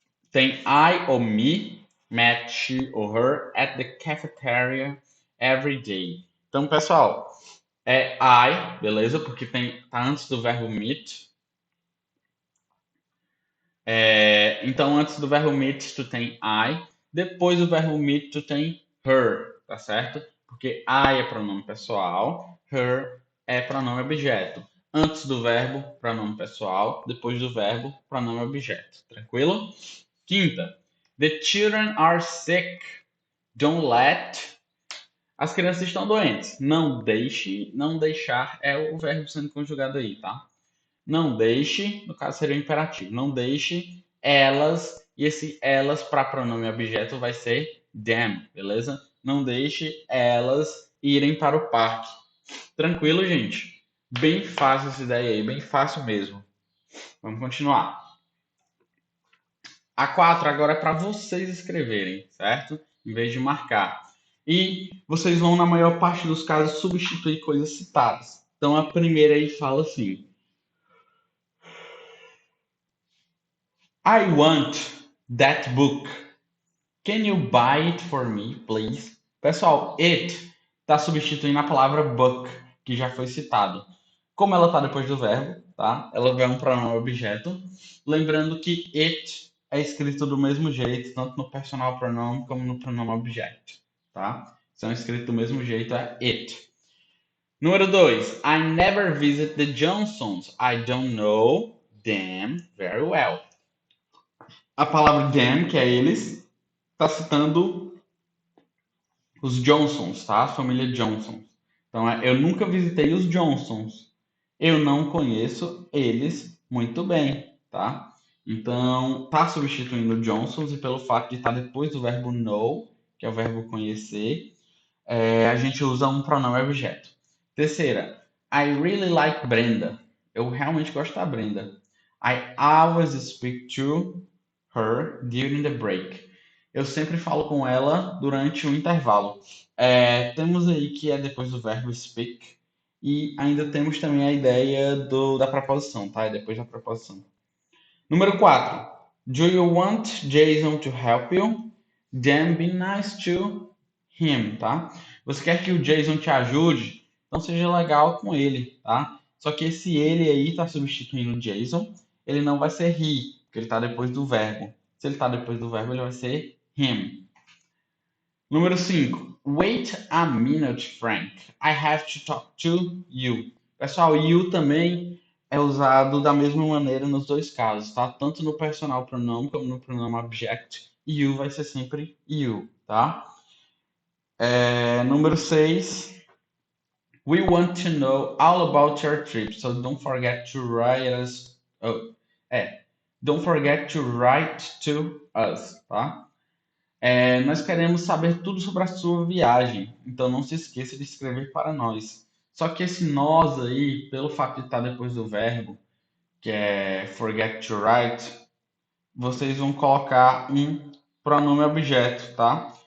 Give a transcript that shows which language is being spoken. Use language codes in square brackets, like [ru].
[en] Tem I ou me, met she or her at the cafeteria every day. [pt] Então, pessoal, é I, beleza? Porque tá antes do verbo meet. Então, antes do verbo meet, tu tem I. Depois do verbo meet, tu tem her, tá certo? Porque I é pronome pessoal, her é pronome objeto. Antes do verbo, pronome pessoal. Depois do verbo, pronome objeto. Tranquilo? [en] Quinta, the children are sick. Don't let. [pt] As crianças estão doentes. Não deixe, não deixar é o verbo sendo conjugado aí, tá? Não deixe, no caso seria o imperativo. Não deixe elas, e esse elas para pronome objeto vai ser them, beleza? Não deixe elas irem para o parque. Tranquilo, gente? Bem fácil essa ideia aí, bem fácil mesmo. Vamos continuar. A 4 agora é para vocês escreverem, certo? Em vez de marcar. E vocês vão, na maior parte dos casos, substituir coisas citadas. Então a primeira aí fala assim: [en] I want that book. Can you buy it for me, please? [pt] Pessoal, it está substituindo a palavra book, que já foi citado. Como ela está depois do verbo, tá? Ela vai um pronome objeto. Lembrando que it é escrito do mesmo jeito, tanto no personal pronoun como no pronome objeto, tá? São escritos do mesmo jeito, é it. Número 2. [en] I never visit the Johnsons. I don't know them very well. [pt] A palavra them, que é eles, está citando os Johnsons, tá? A família Johnson. Então, eu nunca visitei os Johnsons. Eu não conheço eles muito bem, tá? Então, tá substituindo Johnsons e pelo fato de estar depois do verbo know, que é o verbo conhecer, a gente usa um pronome objeto. Terceira, [en] I really like Brenda. [pt] Eu realmente gosto da Brenda. [en] I always speak to her during the break. [pt] Eu sempre falo com ela durante o intervalo. Temos aí que é depois do verbo speak. E ainda temos também a ideia da preposição, tá? É depois da preposição. Número 4. [en] Do you want Jason to help you? Then be nice to him, tá? [pt] Você quer que o Jason te ajude? Então seja legal com ele, tá? Só que esse ele aí está substituindo o Jason, ele não vai ser he, porque ele está depois do verbo. Se ele está depois do verbo, ele vai ser him. Número 5. [en] Wait a minute, Frank. I have to talk to you. [pt] Pessoal, you também é usado da mesma maneira nos dois casos, tá? Tanto no personal pronoun como no pronome object. You vai ser sempre you, tá? Número 6. [en] We want to know all about your trip, so don't forget to write us. Oh, don't forget to write to us, tá? [pt] Nós queremos saber tudo sobre a sua viagem, então não se esqueça de escrever para nós. Só que esse nós aí, pelo fato de estar depois do verbo, que é forget to write, vocês vão colocar um pronome objeto, tá?